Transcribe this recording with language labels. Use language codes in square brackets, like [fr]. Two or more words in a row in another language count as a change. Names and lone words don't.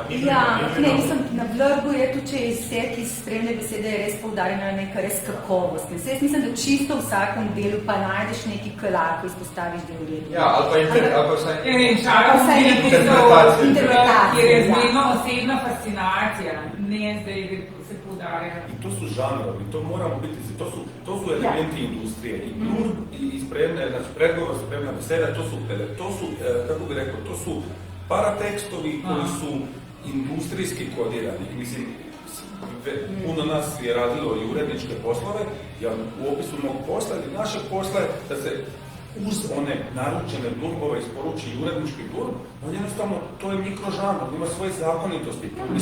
[sl] Mislim, na blurbu je tudi, če je izsek iz spremne besede, je res poudarjena neka res kakovost. Jaz mislim, da čisto v vsakem delu pa najdeš neki kolar, ko izpostaviš del redu. Ja, ali pa interpretacija, kjer je zmerno osebna fascinacija, ne zdaj se poudarja. [hr] In to so žanrovi, to moramo biti, to su elementi industrije. I blurb, i spremne, znači predgovor, spremna beseda, to su, kako bi rekao, to su paratekstovi koji su industrijski kodirani. Mislim, puno nas je radilo i uredničke poslove, ja u opisu mog posla ili našeg posla je da se uz one naručene blurbove isporuči i urednički blurb, on jednostavno, to je mikrožanr, ima svoje zakonitosti.